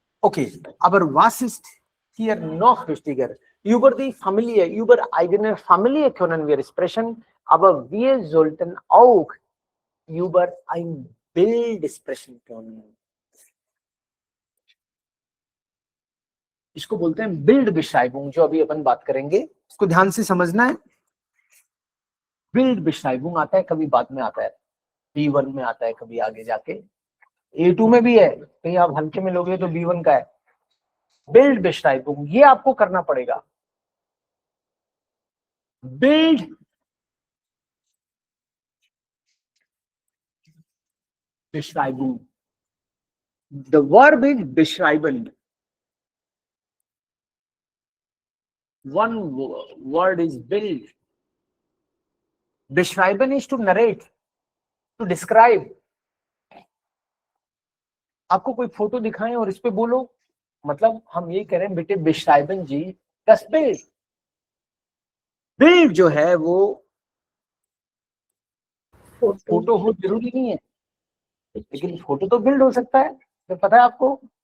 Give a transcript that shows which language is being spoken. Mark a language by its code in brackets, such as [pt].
[de] Okay, aber was ist hier noch wichtiger? Über die Familie, über eigene Familie können wir sprechen, aber wir sollten auch über ein Bild sprechen können. [hi] इसको बोलते हैं build बेश्राइबुंग, जो अभी अपन बात करेंगे, इसको ध्यान से समझना है। बिल्ड बेश्राइबुंग आता है, कभी बाद में आता है, B1 में आता है, कभी आगे जाके A2 में भी है, कहीं आप हल्के में लोगे तो B1 का है। बिल्ड बेश्राइबुंग ये आपको करना पड़ेगा। [en] बिल्ड बेश्राइबुंग, the verb is beschreiben. One word is build. Beschreiben is to narrate, to describe. [hi] आपको कोई फोटो दिखाएं और इस पे बोलो, मतलब हम ये कह रहे हैं बेटे beschreiben जी das Bild. बिल्ड जो है वो फोटो हो जरूरी नहीं है, लेकिन फोटो तो बिल्ड हो सकता है, तो पता है आपको।